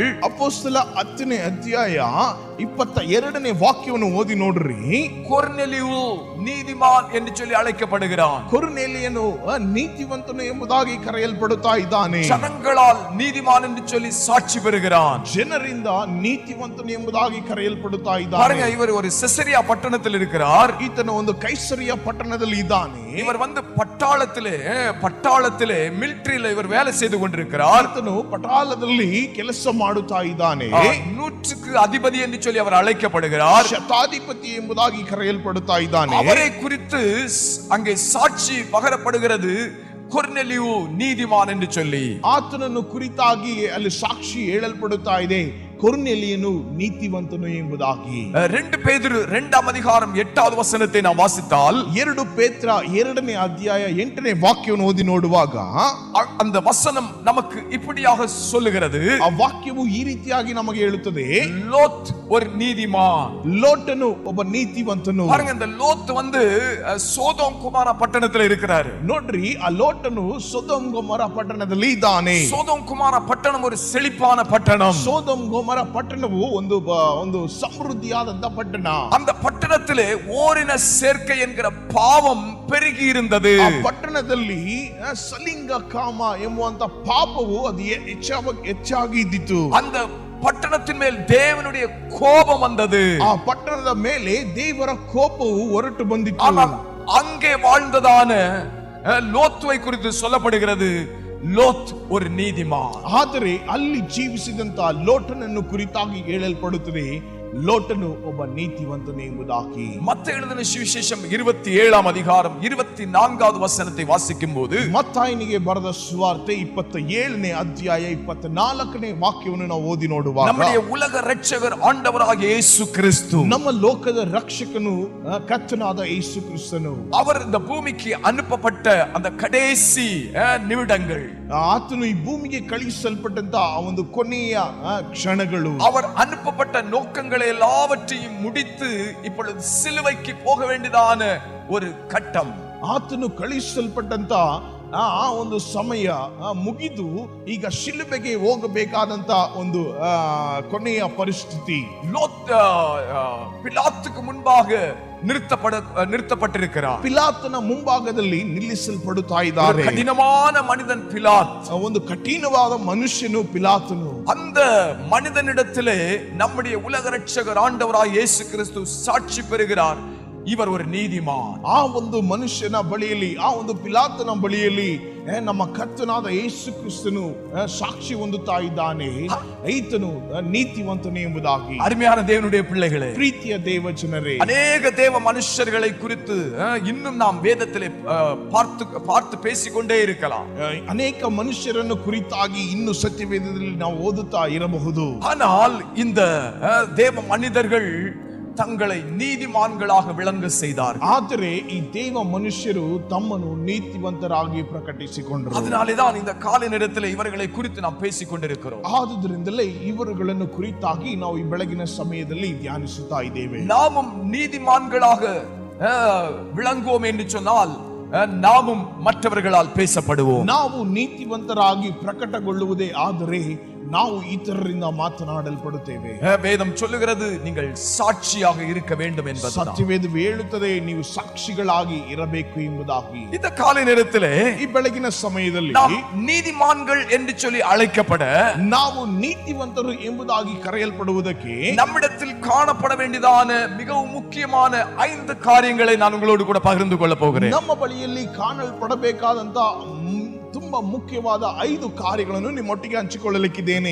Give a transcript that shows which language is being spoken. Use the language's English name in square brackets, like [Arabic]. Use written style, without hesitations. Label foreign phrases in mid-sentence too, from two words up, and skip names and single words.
[Kannada] ಅಪೊಸ್ತಲ 10ನೇ ಅಧ್ಯಾಯ 22ನೇ ವಾಕ್ಯವನ್ನು ಓದಿ ನೋಡ್ರಿ. [Tamil] ಕೊರ್ನೆಲಿಯು நீதிமான் என்று சொல்லி அழைக்கப்படுகிறான். [Kannada] ಕೊರ್ನೆಲಿಯನು ನೀತಿವಂತನು ಎಂಬುದಾಗಿ ಕರೆಯಲ್ಪಡುತ್ತಾ ಇದ್ದಾನೆ. [Tamil] ஜனங்களால் நீதிமான் என்று சொல்லி சாட்சி பெறுகிறான். [Kannada] ಜನರಿಂದ ನೀತಿವಂತನು ಎಂಬುದಾಗಿ ಕರೆಯಲ್ಪಡುತ್ತಾ ಇದ್ದಾನೆ. [Tamil] பாருங்க, இவர் ஒரு செசரியா பட்டணத்தில் இருக்கிறார். [Kannada] ಈತನ ಒಂದು ಕೈಸರಿಯ ಪಟ್ಟಣದಲ್ಲಿ ಇದ್ದಾನೆ. [Tamil] இவர் வந்து பட்டாளத்திலே மிலிಟರಿயில இவர் வேலை செய்து கொண்டிருக்கிறார். [Kannada] ಈತನು ಪಟಾಳದಲ್ಲಿ ಕೆಲಸ ಮಾಡುತ್ತಾ ಇದ್ದಾನೆ. [Tamil] 100க்கு அதிபதி என்று சொல்லி அவர் அழைக்கப்படுகிறார். [Kannada] ಶತಾಧಿಪತಿ ಎಂಬುದಾಗಿ ಕರೆಯಲ್ಪಡುತ್ತಾ ಇದ್ದಾನೆ. [Tamil] அவரை குறித்து அங்கே சாட்சி பகரப்படுகிறது, [Kannada] ಕೊರ್ನೆಲಿಯು ನೀತಿಮಾನ್ ಎಂದು சொல்லி. ಆತನನ್ನು ಕುರಿತಾಗಿ ಅಲ್ಲಿ ಸಾಕ್ಷಿ ಹೇಳಲ್ಪಡುತ್ತಾ ಇದೆ, ಕೊರ್ನೆಲಿಯನು ನೀತಿವಂತನು ಎಂಬುದಾಗಿ. [Tamil] 2 பேதுரு 2ஆம் அதிகாரம் 8வது வசனத்தை நாம் வாசித்தால், [Kannada] 2 ಪೇತ್ರ 2ನೇ ಅಧ್ಯಾಯ 8ನೇ ವಾಕ್ಯವನ್ನು ಓದಿ ನೋಡುವಾಗ [Tamil] அந்த வசனம் நமக்கு இப்படியாக சொல்லுகிறது. [Kannada] ಆ ವಾಕ್ಯವು ಈ ರೀತಿಯಾಗಿ ನಮಗೆ ಹೇಳುತ್ತದೆ, [Tamil] லோத் ஒரு நீதிமான். [Kannada] ಲೋಟನು ಒಬ್ಬ ನೀತಿವಂತನು. [Tamil] பாருங்க, இந்த லோத் வந்து சோதோம் குமார பட்டணத்தில் இருக்கிறாரு. [Kannada] ನೋಡ್ರಿ, ಆ ಲೋಟನು ಸೊದೋಮ್ ಗೊಮೋರ ಪಟ್ಟಣದಲ್ಲಿ ಇದ್ದಾನೆ. [Tamil] சோதோம் குமார பட்டணம் ஒரு செழிப்பான பட்டணம். [Kannada] ಸೊದೋಮ್ ಗೊಮೋರ ಪಟ್ಟಣವು ಒಂದು ಸಮೃದ್ಧಿಯಾದಂತ ಪಟ್ಟಣ. [Tamil] அந்த பட்டணத்திலே ஓரின சேர்க்கை என்கிற பாவம் பெருகி இருந்தது. [Kannada] ಆ ಪಟ್ಟಣದಲ್ಲಿ ಸಲಿಂಗ ಕಾಮ ಎಂಬುವಂತ ಪಾಪವು ಅದು ಹೆಚ್ಚಾಗಿ ಇದ್ದಿತು. [Tamil] அந்த பட்டணத்தின் மேல் தேவனுடைய கோபம் வந்தது. [Kannada] ಆ ಪಟ್ಟಣದ ಮೇಲೆ ದೇವರ ಕೋಪವು ಹೊರಟು ಬಂದಿತು. [Tamil] ஆனால் அங்கே வாழ்ந்ததான லோத்துவை குறித்து சொல்லப்படுகிறது, ಲೋತ್ ஒரு நீதிமான். [Kannada] ಆದರೆ ಅಲ್ಲಿ ಜೀವಿಸಿದಂತ ಲೋಟನನ್ನು ಕುರಿತಾಗಿ ಹೇಳಲ್ಪಡುತ್ತದೆ, ಲೋಟನು ಒಬ್ಬ ನೀತಿವಂತನು ಎಂಬುದಾಗಿ. [Tamil] மத்தேயு எழுதின சுவிசேஷம் 27ஆம் அதிகாரம் 24வது வசனத்தை வாசிக்கும் போது, [Kannada] ಮತ್ತಾಯನಿಗೆ ಬರೆದ ಸುವಾರ್ತೆ 27ನೇ ಅಧ್ಯಾಯ 24ನೇ ವಾಕ್ಯವನ್ನು ನಾವು ಓದಿ ನೋಡುವಾಗ, [Tamil] நம்முடைய உலக இரட்சகர் ஆண்டவராகிய இயேசு கிறிஸ்து, [Kannada] ನಮ್ಮ ಲೋಕದ ರಕ್ಷಕನು ಕರ್ತನಾದ ಯೇಸು ಕ್ರಿಸ್ತನು, [Tamil] அவர் இந்த பூமிக்கு அனுப்பப்பட்ட அந்த கடைசி நிமிடங்கள், [Kannada] ಆತನು ಈ ಭೂಮಿಗೆ ಕಳುಹಿಸಲ್ಪಟ್ಟಂತ ಒಂದು ಕೊನೆಯ ಕ್ಷಣಗಳು, [Tamil] அவர் அனுப்பப்பட்ட நோக்கங்களை எல்லாவற்றையும் முடித்து இப்பொழுது சிலுவைக்கு போக வேண்டியதான ஒரு கட்டம். [Kannada] ಆತನು ಕಳುಹಿಸಲ್ಪಟ್ಟಂತ ಆ ಒಂದು ಸಮಯ ಮುಗಿದು ಈಗ ಶಿಲುಬೆಗೆ ಹೋಗಬೇಕಾದಂತ ಒಂದು ಕೊನೆಯ ಪರಿಸ್ಥಿತಿ. [Tamil] லோத் பிலாத்துக்கு முன்பாக நிறுத்தப்பட்டிருக்கிறார். [Kannada] ಪಿಲಾತನ ಮುಂಭಾಗದಲ್ಲಿ ನಿಲ್ಲಿಸಲ್ಪಡುತ್ತಾ ಇದ್ದಾರೆ. [Tamil] கடினமான மனிதன் பிலாத், [Kannada] ಒಂದು ಕಠಿಣವಾದ ಮನುಷ್ಯನು ಪಿಲಾತನು. [Tamil] அந்த மனிதனிடத்திலே நம்முடைய உலக இரட்சகர் ஆண்டவராகிய இயேசு கிறிஸ்து சாட்சி பெறுகிறார், இவர் ஒரு நீதிமான். [Kannada] ಆ ಒಂದು ಮನುಷ್ಯನ ಬಳಿಯಲ್ಲಿ, ಆ ಒಂದು ಪಿಲಾತನ ಬಳಿಯಲ್ಲಿ ನಮ್ಮ ಕರ್ತನಾದ ಯೇಸು ಕ್ರಿಸ್ತನು ಸಾಕ್ಷಿ ಹೊಂದುತ್ತಾ ಇದ್ದಾನೆ, ಈತನು ನೀತಿವಂತನು ಎಂಬುದಾಗಿ. [Tamil] அருமையான தேவனுடைய பிள்ளைகளே, [Kannada] ಪ್ರೀತಿಯ ದೇವ ಜನರೇ, [Tamil] அநேக தேவ மனுஷர்களை குறித்து இன்னும் நாம் வேதத்திலே பார்த்து பேசிக்கொண்டே இருக்கலாம். [Kannada] ಅನೇಕ ಮನುಷ್ಯರನ್ನು ಕುರಿತಾಗಿ ಇನ್ನು ಸತ್ಯವೇದದಲ್ಲಿ ನಾವು ಓದುತ್ತಾ ಇರಬಹುದು. [Tamil] ஆனால் இந்த தேவ மனிதர்கள் தங்களை நீதிமான்களாக விளங்க செய்தார். [Kannada] ಆದರೆ ಈ ದೇವ ಮನುಷ್ಯರು ತಮ್ಮನ್ನು ನೀತಿವಂತರಾಗಿ ಪ್ರಕಟಿಸಿಕೊಂಡರು. [Tamil] அதனாலேதான் இந்த காலை நேரத்தில் இவர்களை குறித்து நாம் பேசிக் கொண்டிருக்கிறோம். [Kannada] ಆದುದರಿಂದಲೇ ಇವರುಗಳನ್ನು ಕುರಿತಾಗಿ ನಾವು ಈ ಬೆಳಗಿನ ಸಮಯದಲ್ಲಿ ಧ್ಯಾನಿಸುತ್ತಾ ಇದ್ದೇವೆ. [Tamil] நாமும் நீதிமான்களாக விளங்குவோம் என்று சொன்னால் நாமும் மற்றவர்களால் பேசப்படுவோம். [Kannada] ನಾವು ನೀತಿವಂತರಾಗಿ ಪ್ರಕಟಗೊಳ್ಳುವುದೇ ಆದರೆ ನಾವು ಇತರರಿಂದ ಮಾತನಾಡಲ್ಪಡುತ್ತೇವೆ. [Tamil] வேதம் சொல்லுகிறது நீங்கள் சாட்சியாக இருக்க வேண்டும் என்பது. [Kannada] ಸತ್ಯವೇದವು ಹೇಳುತ್ತದೆ ನೀವು ಸಾಕ್ಷಿಗಳಾಗಿ ಇರಬೇಕು ಎಂಬುದಾಗಿ. [Tamil] இந்த காலை நேரத்திலே [Kannada] ಈ ಬೆಳಗಿನ ಸಮಯದಲ್ಲಿ [Tamil] நாம் நீதிமான்கள் என்று சொல்லி அழைக்கப்பட, [Kannada] ನಾವು ನೀತಿವಂತರು ಎಂಬುದಾಗಿ ಕರೆಯಲ್ಪಡುವುದಕ್ಕೆ [Tamil] நம்மிடத்தில் காணப்பட வேண்டியதான மிகவும் முக்கியமான 5 காரியங்களை நான் உங்களோடு கூட பகிர்ந்து கொள்ள போகிறேன். [Kannada] ನಮ್ಮ ಬಳಿಯಲ್ಲಿ ಕಾಣಲ್ಪಡಬೇಕಾದಂತ ತುಂಬಾ ಮುಖ್ಯವಾದ 5 ಕಾರ್ಯಗಳನ್ನು ನಿಮ್ಮೊಟ್ಟಿಗೆ ಹಂಚಿಕೊಳ್ಳಲಿಕ್ಕಿದ್ದೇನೆ.